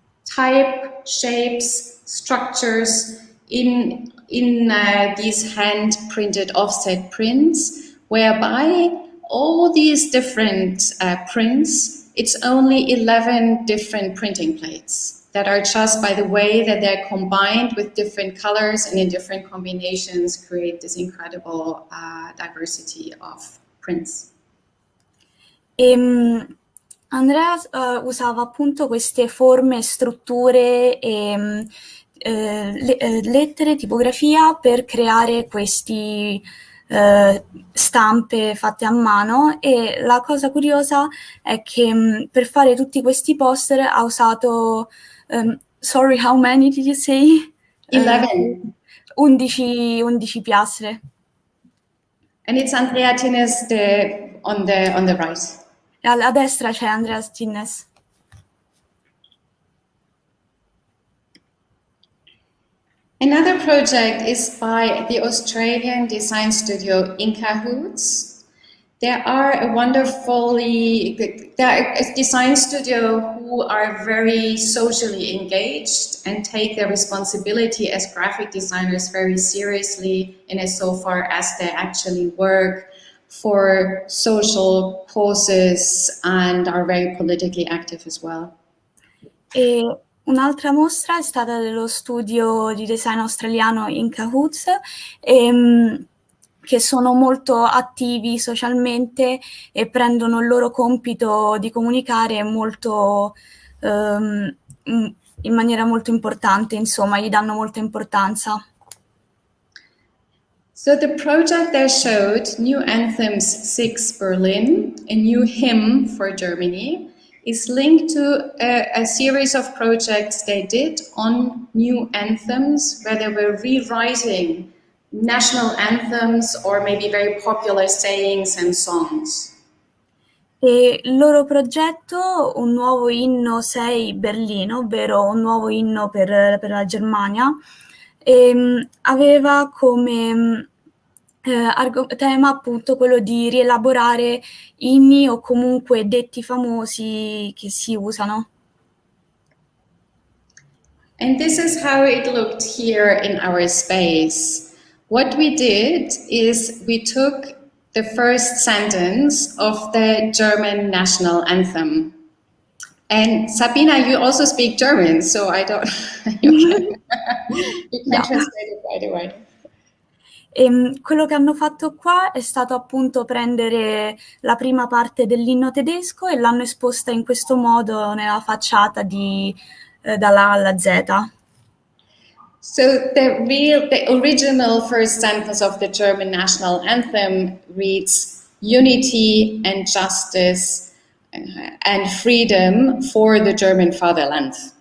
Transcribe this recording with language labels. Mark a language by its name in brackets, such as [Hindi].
[English] type, shapes, structures in these hand-printed offset prints, whereby all these different prints, it's only 11 different printing plates that are just by the way that they're combined with different colors and in different combinations create this incredible diversity of prints. [Italian] Andrea usava appunto queste forme, strutture e lettere, tipografia per creare questi stampe fatte a mano, e la cosa curiosa è che per fare tutti questi poster ha usato [English] sorry, how many did you say? [Italian] 11 piastre. [English] And it's Andrea Tines on the right. [Italian] A destra c'è Andrea Tines. [English] Another project is by the Australian design studio In Cahoots. They're a design studio who are very socially engaged and take their responsibility as graphic designers very seriously in as so far as they actually work for social causes and are very politically active as well. [Italian] E un'altra mostra è stata dello studio di design australiano In Cahoots, che sono molto attivi socialmente e prendono il loro compito di comunicare molto in maniera molto importante, insomma, gli danno molta importanza. [English] So the project they showed, New Anthems 6 Berlin, a new hymn for Germany, is linked to a series of projects they did on new anthems, where they were rewriting national anthems or maybe very popular sayings and songs. [Italian] E il loro progetto, un nuovo inno 6 Berlino, ovvero un nuovo inno per la Germania, aveva come tema appunto quello di rielaborare inni o comunque detti famosi che si usano. [English] And this is how it looked here in our space. What we did is we took the first sentence of the German national anthem. And Sabina, you also speak German, so I don't, you can translate it right away. [Italian] Quello che hanno fatto qua è stato appunto prendere la prima parte dell'inno tedesco e l'hanno esposta in questo modo nella facciata dalla A alla Z. [English] So the original first sentence of the German national anthem reads unity and justice and freedom for the German fatherland.